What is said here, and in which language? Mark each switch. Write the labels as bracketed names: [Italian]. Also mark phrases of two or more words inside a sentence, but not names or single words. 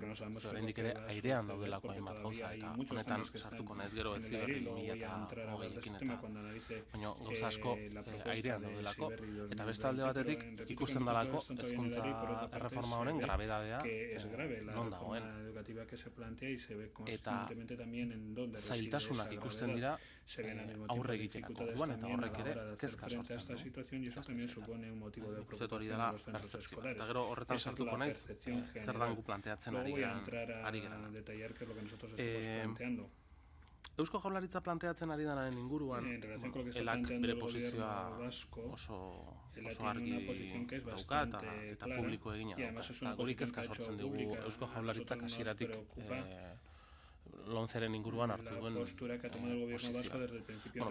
[Basque] Oraindik ere airean daudelako hainbat gauza, eta honetan sartuko naiz gero Heziberri 2020ekin eta baina gauza asko airean daudelako, eta beste alde batetik ikusten dalako hezkuntza erreforma honen grabedadea non dagoen. Eta zailtasunak ikusten dira aurre egiterako orduan, eta horrek ere kezka sortzen du. [Spanish] Y eso también supone un motivo de preocupación en los centros escolares. [Basque] Eta gero horretan sartuko naiz, zer dan gu planteatzen ari gara. [Spanish] Detallar qué es lo que nosotros estamos planteando. [Basque] Eusko Jaurlaritza planteatzen ari denaren inguruan, elak bere posizioa oso argi dauka eta publiko egina dauka. Eta hori kezka sortzen dugu Eusko Jaurlaritzak hasieratik lomceren inguruan hartu duen posizioa.